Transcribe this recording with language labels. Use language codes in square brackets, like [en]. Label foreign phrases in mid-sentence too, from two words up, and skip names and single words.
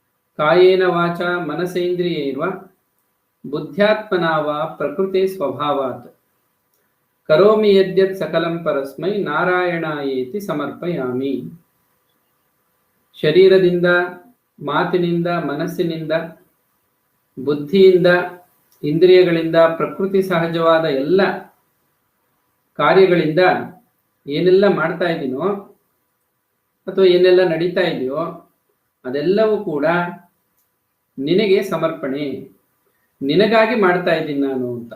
[sa] ಕಾಯೇನ ವಾಚ ಮನಸೇಂದ್ರಿಯೈರ್ವ ಬುದ್ಧ್ಯಾತ್ಮನಾ ವಾ ಪ್ರಕೃತಿ ಸ್ವಭಾವಾತ್ ಕರೋಮಿ ಯದ್ಯತ್ ಸಕಲಂ ಪರಸ್ಮೈ ನಾರಾಯಣಾಯೇತಿ ಸಮರ್ಪಯಾಮಿ. [kn] ಶರೀರದಿಂದ, ಮಾತಿನಿಂದ, ಮನಸ್ಸಿನಿಂದ, ಬುದ್ಧಿಯಿಂದ, ಇಂದ್ರಿಯಗಳಿಂದ, ಪ್ರಕೃತಿ ಸಹಜವಾದ ಎಲ್ಲ ಕಾರ್ಯಗಳಿಂದ ಏನೆಲ್ಲ ಮಾಡ್ತಾ ಇದ್ದೀನೋ ಅಥವಾ ಏನೆಲ್ಲ ನಡೀತಾ ಇದೆಯೋ ಅದೆಲ್ಲವೂ ಕೂಡ ನಿನಗೆ ಸಮರ್ಪಣೆ, ನಿನಗಾಗಿ ಮಾಡ್ತಾ ಇದ್ದೀನಿ ನಾನು ಅಂತ.